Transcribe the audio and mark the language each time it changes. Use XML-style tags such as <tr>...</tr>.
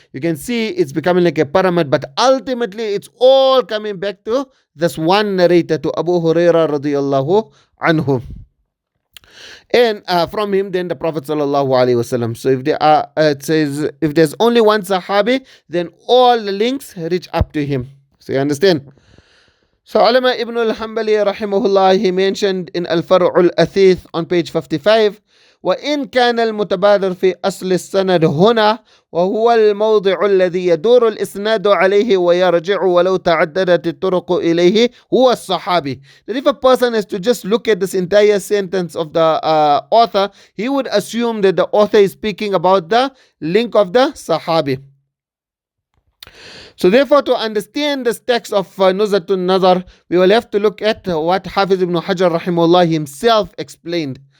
<en>You can see it's becoming like a pyramid, but ultimately it's all coming back to this one narrator, to Abu Huraira radiyallahu anhu. And from him then the Prophet sallallahu alaihi wasallam. So if there are, it says, if there's only one Sahabi, then all the links reach up to him. So you understand? So Ulama Ibn al-Hanbali rahimahullah, he mentioned in Al-Far'u al-Athith on page 55,</en> <ar>وإن كان المتبادر في أصل السند هنا وهو الموضع الذي يدور الإسناد عليه ويرجع ولو تعددت الطرق إليه هو الصحابي.</ar> <en>That if a person is to just look at this entire sentence of the author, he would assume that the author is speaking about the link of the Sahabi. So therefore, to understand this text of Nuzha an-Naḍar, we will have to look at what Hafiz ibn Hajar rahimahullah himself explained.</en>